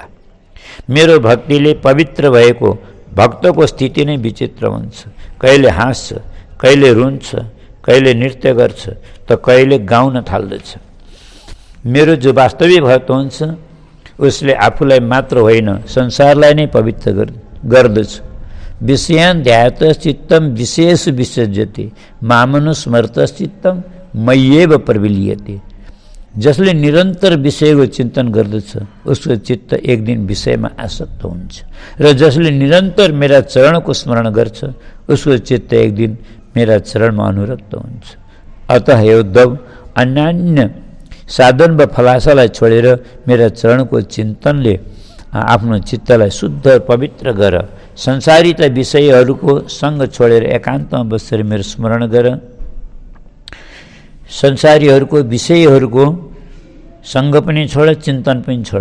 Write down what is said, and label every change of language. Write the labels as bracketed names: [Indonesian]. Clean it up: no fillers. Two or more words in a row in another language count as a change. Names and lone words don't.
[Nepali] मेरो भक्तिले पवित्र भएको भक्तको स्थिति नै विचित्र हुन्छ। कहिले हाँस्छ, कहिले रुन्छ, कहिले नृत्य गर्छ, त कहिले गाउन थाल्दछ। मेरो जो वास्तविक भक्त हुन्छ उसले आफूलाई मात्र होइन संसारलाई नै पवित्र गर्दछ। [Sanskrit] विषयान् ध्यातश्चित्तं विशेषु विसर्जते मामनुस्मृतश्चित्तं मय्येव प्रविलीयते। [Nepali] जसले निरन्तर विषयको चिन्तन गर्दछ उसको चित्त एक दिन विषयमा आसक्त हुन्छ, र जसले निरन्तर मेरा चरणको स्मरण गर्छ उसको चित्त एक दिन मेरा चरणमा अनुरक्त हुन्छ। अतः हे उद्धव, अन्यान्य साधन व फलासालाई छोडेर मेरा चरणको चिन्तनले आफ्नो चित्तलाई शुद्ध पवित्र गर। संसारित विषयहरूको सङ्ग छोडेर एकान्तमा बसेर मेरो स्मरण गर। संसारीहरूको विषयहरूको सङ्ग पनि छोड, चिन्तन पनि छोड।